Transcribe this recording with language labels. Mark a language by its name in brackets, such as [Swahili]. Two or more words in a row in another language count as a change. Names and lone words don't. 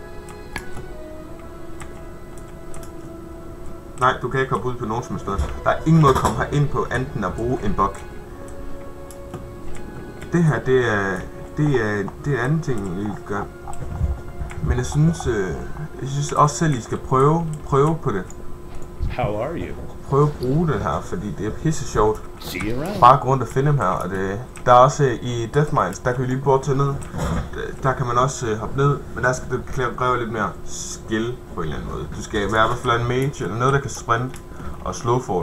[Danish] Nej, du kan ikke hoppe ud på nogen som helst måde. Der er ingen måde at komme herind på, anden at bruge en bug. Det her, det er anden ting, I gør. Men jeg synes også selv, I skal prøve på det. [English] How are you? [Danish] Prøve at bruge det her, fordi det er pisse sjovt. Bare gå rundt og finde dem her, og der er også i Deathmines, der kan vi lige bort til ned. Der kan man også hoppe ned, men der skal det kræve lidt mere skill på en eller anden måde. Du skal være i hvert fald en mage, eller noget der kan sprinte og slowfall.